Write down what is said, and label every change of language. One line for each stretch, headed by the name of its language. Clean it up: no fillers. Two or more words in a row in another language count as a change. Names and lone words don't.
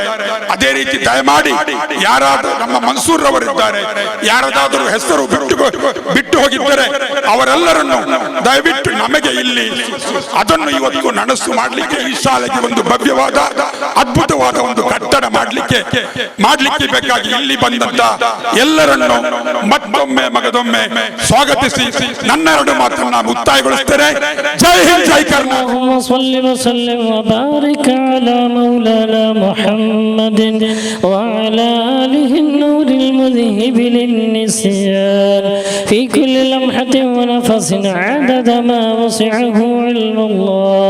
Kannada: ಅದೇ ರೀತಿ ದಯಮಾಡಿ ಯಾರಾದರೂ ನಮ್ಮ ಮನ್ಸೂರ್ ರವರಿದ್ದಾರೆ, ಯಾರಾದರೂ ಹೆಸರು ಬಿಟ್ಟು ಹೋಗಿದ್ದರೆ ಅವರೆಲ್ಲರನ್ನು ದಯವಿಟ್ಟು ನಮಗೆ ಇಲ್ಲಿ ಅದನ್ನು ಇವತ್ತು ನನಸು ಮಾಡಲಿಕ್ಕೆ ಈ ಶಾಲೆಗೆ ಒಂದು ಭವ್ಯವಾದ ಅದ್ಭುತವಾದ ಒಂದು ಕಟ್ಟಡ ಮಾಡಲಿಕ್ಕೆ ಬೇಕಾಗಿ ಇಲ್ಲಿ ಬಂದಂತ ಎಲ್ಲರನ್ನು ಮತ್ತೊಮ್ಮೆ ಮಗದೊಮ್ಮೆ ಸ್ವಾಗತಿಸಿ ನನ್ನ ಎರಡು ಮಾತನ್ನ ಮುಕ್ತಾಯಗೊಳಿಸುತ್ತೇನೆ. ಜೈ ಹಿಂದ್, ಜೈ ಕರ್ನಾಟಕ.
Arabic: صل وسلم وبارك على مولانا محمد وعلى آله النور المذهب للنسيان في كل لمحة ونفس عدد ما وسعه علم الله.